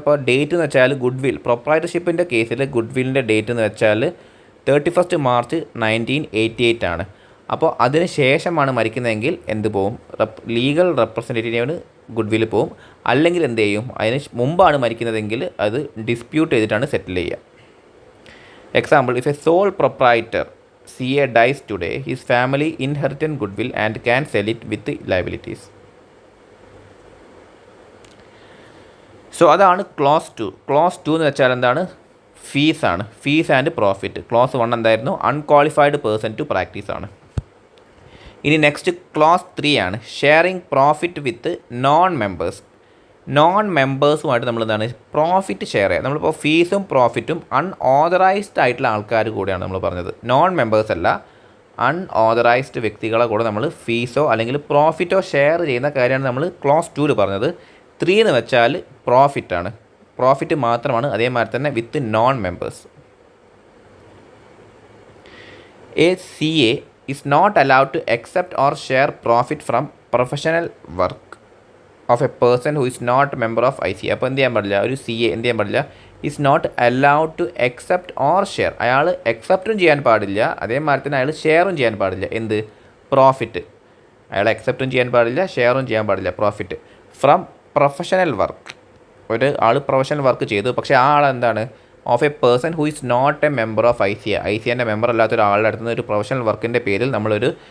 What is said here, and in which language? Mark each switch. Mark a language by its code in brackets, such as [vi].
[ml] അപ്പോൾ ഡേറ്റ് എന്ന് വെച്ചാൽ ഗുഡ് വിൽ, പ്രൊപ്രൈറ്റർഷിപ്പിൻ്റെ കേസിൽ ഗുഡ് വില്ലിൻ്റെ ഡേറ്റ് എന്ന് വെച്ചാൽ 31 മാർച്ച് 1988 ആണ്. അപ്പോൾ അതിന് ശേഷമാണ് മരിക്കുന്നതെങ്കിൽ എന്ത് പോവും, ലീഗൽ റെപ്രസെൻറ്റേറ്റീവിന് ഗുഡ് വില്ല് പോവും. അല്ലെങ്കിൽ എന്ത് ചെയ്യും, അതിന് മുമ്പാണ് മരിക്കുന്നതെങ്കിൽ അത് ഡിസ്പ്യൂട്ട് ചെയ്തിട്ടാണ് സെറ്റിൽ ചെയ്യുക. [en] Example, if a sole proprietor CA dies today, his family inherit goodwill and can sell it with liabilities. [ml] So അതാണ് ക്ലോസ് 2. ക്ലോസ് 2 എന്ന് വെച്ചാൽ എന്താണ്, ഫീസാണ്, ഫീസ് ആൻഡ് പ്രോഫിറ്റ്. ക്ലോസ് 1 എന്തായിരുന്നു, അൺക്വാളിഫൈഡ് പേഴ്സൺ ടു പ്രാക്ടീസ് ആണ്. ഇനി നെക്സ്റ്റ് ക്ലോസ് 3 ആണ്, sharing profit with non members. Non മെമ്പേഴ്സുമായിട്ട് നമ്മൾ എന്താണ് പ്രോഫിറ്റ് ഷെയർ ചെയ്യുക. നമ്മളിപ്പോൾ ഫീസും പ്രോഫിറ്റും അൺഓതറൈസ്ഡ് ആയിട്ടുള്ള ആൾക്കാർ കൂടെയാണ് നമ്മൾ പറഞ്ഞത്. നോൺ മെമ്പേഴ്സ് അല്ല, അൺഓതറൈസ്ഡ് വ്യക്തികളെ കൂടെ നമ്മൾ ഫീസോ അല്ലെങ്കിൽ പ്രോഫിറ്റോ ഷെയർ ചെയ്യുന്ന കാര്യമാണ് നമ്മൾ ക്ലോസ് 2 പറഞ്ഞത്. 3 എന്ന് വെച്ചാൽ പ്രോഫിറ്റാണ്, പ്രോഫിറ്റ് മാത്രമാണ്. അതേമാതിരി തന്നെ with non members. [en] A CA is not allowed to accept or share profit from professional work of a person who is not a member of ICA. [ml] അപ്പോൾ എന്ത് ചെയ്യാൻ പാടില്ല, ഒരു CA എന്ത് ചെയ്യാൻ പാടില്ല, [en] Is not allowed to accept or share. [ml] അയാൾ അക്സെപ്റ്റും ചെയ്യാൻ പാടില്ല, അതേമാതിരി തന്നെ അയാൾ ഷെയറും ചെയ്യാൻ പാടില്ല. എന്ത്, പ്രോഫിറ്റ്. അയാൾ അക്സെപ്റ്റും ചെയ്യാൻ പാടില്ല, ഷെയറും ചെയ്യാൻ പാടില്ല, പ്രോഫിറ്റ് ഫ്രം പ്രൊഫഷണൽ വർക്ക്. ഒരു ആൾ പ്രൊഫഷണൽ വർക്ക് ചെയ്തു, പക്ഷേ ആ ആൾ എന്താണ്, [en] Of a person who is not a member of ICA. [ml] ICAൻ്റെ member അല്ലാത്ത ഒരാളുടെ അടുത്ത് നിന്ന് ഒരു പ്രൊഫഷണൽ വർക്കിൻ്റെ പേരിൽ നമ്മളൊരു